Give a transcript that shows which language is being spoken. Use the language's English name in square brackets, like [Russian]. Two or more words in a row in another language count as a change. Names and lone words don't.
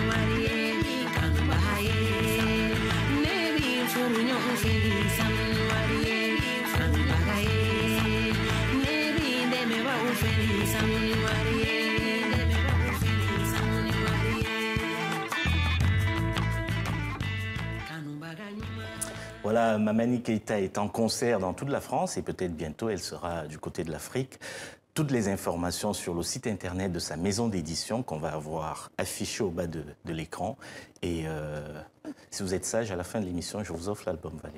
[Bambara] wariye, kanumba haye, nebi furunyo ufeli samuni wariye, kanumba haye, nebi demeba ufeli samuni wariye, demeba ufeli samuni wariye, kanumba ganyuma. [French] Voilà, Mamani Keïta est en concert dans toute la France et peut-être bientôt elle sera du côté de l'Afrique. Toutes les informations sur le site internet de sa maison d'édition qu'on va avoir affiché au bas de l'écran. Et si vous êtes sage, à la fin de l'émission, je vous offre l'album, Valérie.